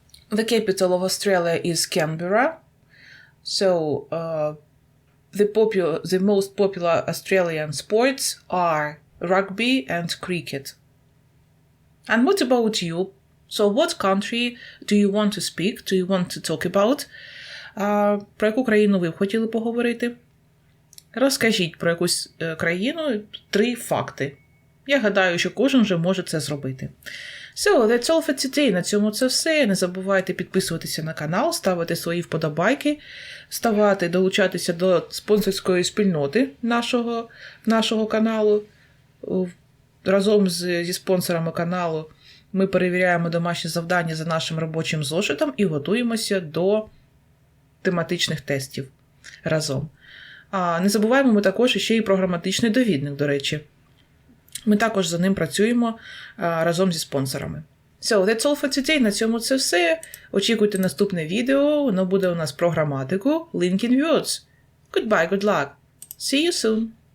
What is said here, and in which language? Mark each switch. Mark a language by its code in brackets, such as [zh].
[en] The capital of Australia is Canberra. So, the most popular Australian sports are rugby and cricket. And what about you? So, what country do you want to speak? Do you want to talk about? [uk] Про яку країну ви б хотіли поговорити? Розкажіть про якусь країну 3 факти. Я гадаю, що кожен вже може це зробити. [en] So, that's all for today. [uk] На цьому це все. Не забувайте підписуватися на канал, ставити свої вподобайки, долучатися до спонсорської спільноти нашого каналу. Разом зі спонсорами каналу ми перевіряємо домашні завдання за нашим робочим зошитом і готуємося до тематичних тестів разом. Не забуваємо ми також ще і про граматичний довідник, до речі. Ми також за ним працюємо разом зі спонсорами. [en] So, that's all for today. [uk] На цьому це все. Очікуйте наступне відео. Воно буде у нас про граматику. [en] Link in words. Goodbye, good luck. See you soon.